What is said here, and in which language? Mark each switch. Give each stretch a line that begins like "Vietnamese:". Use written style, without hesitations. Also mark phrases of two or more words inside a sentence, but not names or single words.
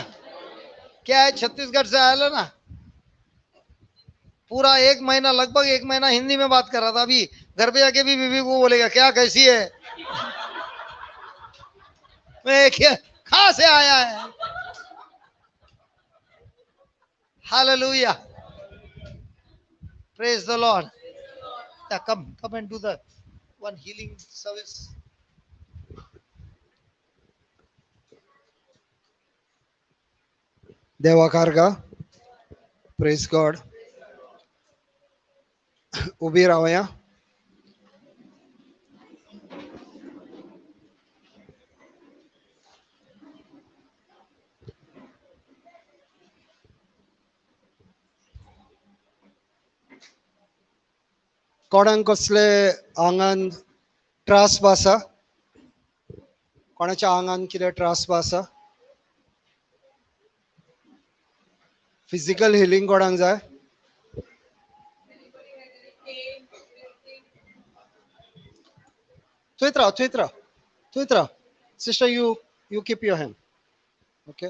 Hindi: क्या है, छत्तीसगढ़ से आया ना, पूरा एक महीना, लगभग एक महीना हिंदी में बात कर रहा था. अभी घर पे जाके भी बीवी को बोलेगा क्या कैसी है. मैं क्या, कहां से आया है.
English: हालेलुया. praise the Lord. Come and do the one healing service. Devakarga, praise God.
Marathi: उभी राहूया.
Konkani: कोणाक कसले आंगान त्रास बा आसा? कोणाच्या आंगान कितें त्रास बा आसा?
English: physical healing
Konkani: कोणाक जाय? थंयच राव.
English: सिस्टर, you keep your hand. Okay.